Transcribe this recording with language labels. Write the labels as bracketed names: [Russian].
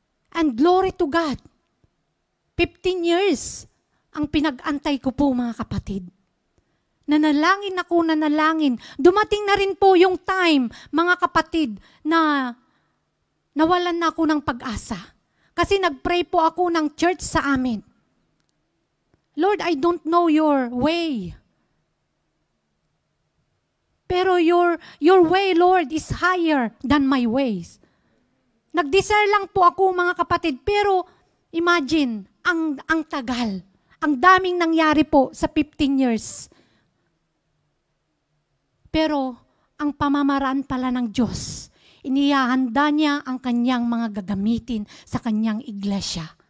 [English] And glory to God. [Filipino] 15 years ang pinag-antay ko po, mga kapatid. Nanalangin ako, nanalangin. Dumating na rin po yung time, mga kapatid, na nawalan na ako ng pag-asa. Kasi nag-pray po ako ng church sa amin. [English] Lord, I don't know your way. [Filipino] Pero [English] your way, Lord, is higher than my ways. [Filipino] Nag-desire lang po ako, mga kapatid, pero imagine, ang tagal. Ang daming nangyari po sa 15 years. Pero ang pamamaraan pala ng Diyos, inihahanda niya ang kanyang mga gagamitin sa kanyang iglesia.